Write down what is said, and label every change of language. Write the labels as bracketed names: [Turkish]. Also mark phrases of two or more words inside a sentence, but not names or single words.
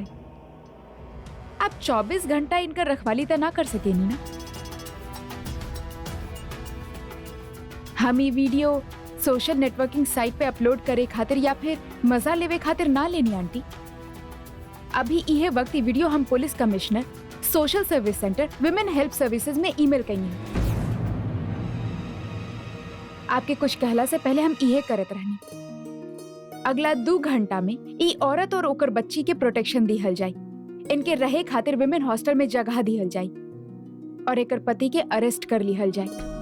[Bhojpuri] आप 24 घंटा इनका रखवाली तो ना कर सके नी ना। हम ये वीडियो [English] social networking site [Bhojpuri] पे अपलोड करे खातिर या फिर मजा लेवे खातिर ना लेनी आंटी। अभी यह वक्त ये वीडियो हम [English] police commissioner, social service center, women help services [Bhojpuri] में ईमेल कई है। आपके कुछ कहला से पहले हम यह करत रहनी। अगला 2 घंटा में ई औरत और ओकर बच्ची के प्रोटेक्शन दिहल जाई। इनके रहे खातिर [English] women hostel [Bhojpuri] में जगह दिहल जाई और एकर पति के अरेस्ट कर लिहल जाई।